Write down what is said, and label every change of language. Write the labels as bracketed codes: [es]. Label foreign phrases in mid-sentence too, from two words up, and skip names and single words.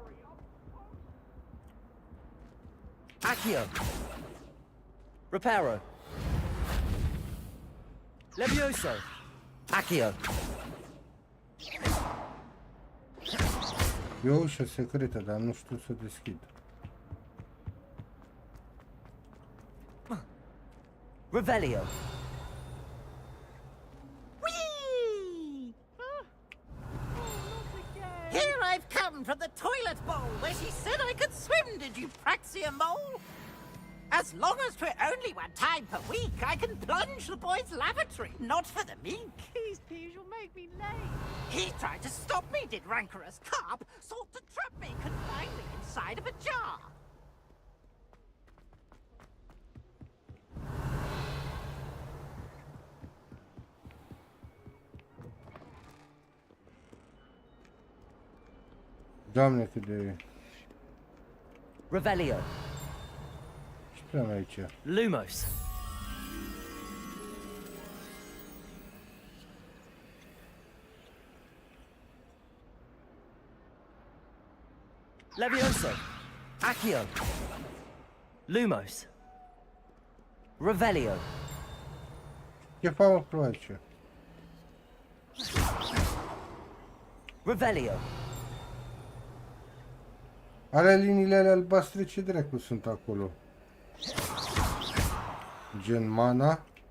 [ro] Accio. Reparo. Levioso. Accio. E o ușă secretă, dar nu știu să o deschid. Revelio. [en] Here I've come from the toilet bowl where she said I could swim, did you praxia mole? As long as 'twere only one time per week, I can plunge the boy's lavatory, not for the meek. These peas, you'll make me late. He tried to stop me, did rancorous carp, sought to trap me, confine me inside of a jar. [ro] Doamne, cât de... Revelio. Ce treabă aici? Lumos. Levioso. Accio. Lumos. Revelio. Ce fac cu aici? Revelio. Are liniile alea albastre, ce dracu sunt acolo? Gen mana.